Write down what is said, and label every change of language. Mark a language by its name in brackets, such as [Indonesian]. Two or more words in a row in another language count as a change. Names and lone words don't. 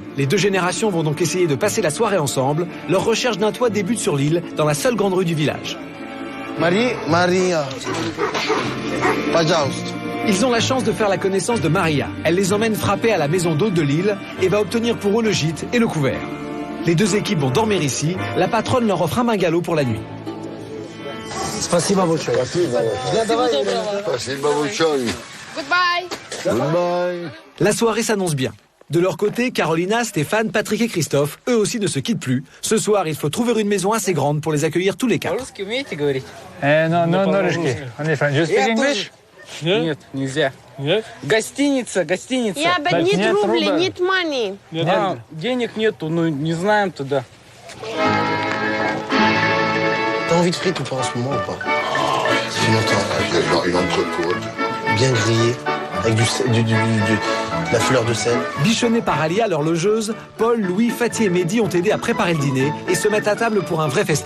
[French] Les deux générations vont donc essayer de passer la soirée ensemble. Leur recherche d'un toit débute sur l'île, dans la seule grande rue du village. [Russian] Maria. Пожалуйста. [French] Ils ont la chance de faire la connaissance de Maria. Elle les emmène frapper à la maison d'hôte de l'île et va obtenir pour eux le gîte et le couvert. Les deux équipes vont dormir ici. La patronne leur offre un bungalow pour la nuit. [Russian] Спасибо большое. Спасибо большое. Goodbye. [French] La soirée s'annonce bien. De leur côté, Carolina, Stéphane, Patrick et Christophe, eux aussi ne se quittent plus. Ce soir, il faut trouver une maison assez grande pour les accueillir tous les quatre. Non, [Russian] русский. [English] You speak English? [Russian] Нет, нельзя. Гостиница. [English] Yeah, but need рубли, need money. [Russian] Денег нету, не знаем туда. [French] T'as envie de frites ou pas en ce moment ou pas? Ça fait longtemps. Une entrecôte. Bien grillé, avec de la fleur de sel. Bichonnés par Alia, leur logeuse, Paul, Louis, Fatih et Mehdi ont aidé à préparer le dîner et se mettent à table pour un vrai festin.